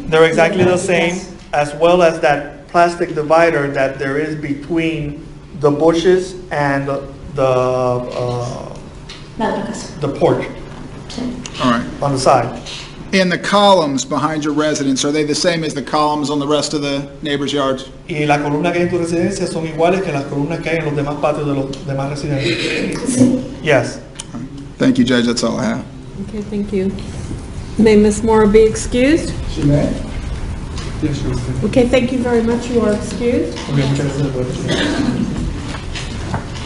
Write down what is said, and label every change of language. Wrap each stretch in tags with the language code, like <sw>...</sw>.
<en>They're exactly the same, as well as that plastic divider that there is between the bushes and</en> <es>La otra casa.</es> <en>the porch</en> <es>Sí.</es> <en>All right. on the side. And the columns behind your residence, are they the same as the columns on the rest of the neighbors' yards?</en> <es>Y las columnas que hay en tu residencia son iguales que las columnas que hay en los demás patios de los demás residentes. Sí.</es> <en>Yes. Thank you, Judge, that's all I have. Okay, thank you. May Ms. Moore be excused? She may. Yes, Your Honor. Okay, thank you very much. You are excused.</en> <es>Ok, muchas gracias.</es>